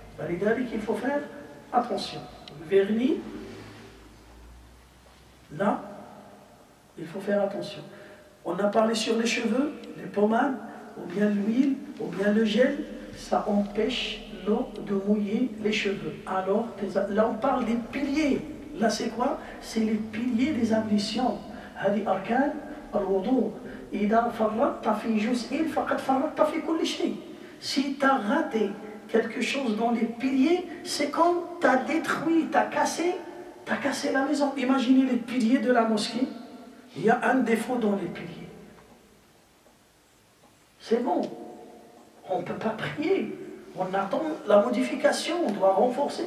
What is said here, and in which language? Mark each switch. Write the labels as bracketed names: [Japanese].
[French] Il faut faire attention. Vernis, là, il faut faire attention. On a parlé sur les cheveux, les pommades, ou bien l'huile, ou bien le gel, ça empêche l'eau de mouiller les cheveux. Alors, là on parle des piliers. Là c'est quoi? C'est les piliers des ablutions. [Arabic] هذه أركان الوضوء. إذا فرطت في جزء فقد فرطت في كل شيء. [French] Si tu as raté quelque chose dans les piliers, c'est comme tu as détruit, tu as cassé la maison. Imaginez les piliers de la mosquée. Il y a un défaut dans les piliers. C'est bon. On ne peut pas prier. On attend la modification, on doit renforcer.